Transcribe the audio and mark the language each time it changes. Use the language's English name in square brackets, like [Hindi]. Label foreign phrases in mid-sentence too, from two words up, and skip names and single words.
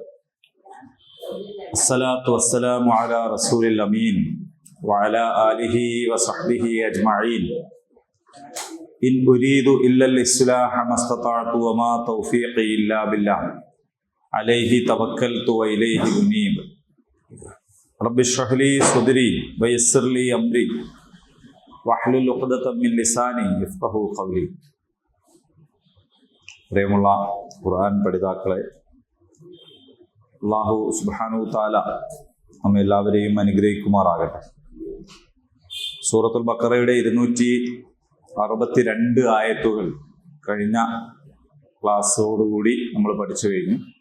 [Arabic] الصلاة والسلام على رسول الأمين وعلى آله وصحبه أجمعين. إن أريد إلا الإصلاح ما استطعت وما توفيقي إلا بالله عليه توكلت وإليه أنيب. رب اشرح لي صدري ويسر لي أمري واحلل عقدة من لساني يفقهوا قولي. [Malayalam] പ്രിയമുള്ള ഖുർആൻ പഠിതാക്കളെ, [Arabic] الله سبحانه تعالى [Malayalam] നമ്മെ എല്ലാവരെയും അനുഗ്രഹിക്കുമാറാകട്ടെ. സൂറത്തുൽ ബഖറയുടെ 262 ആയത്തുകൾ കഴിഞ്ഞ ക്ലാസ്സോടുകൂടി നമ്മൾ പഠിച്ചു കഴിഞ്ഞു.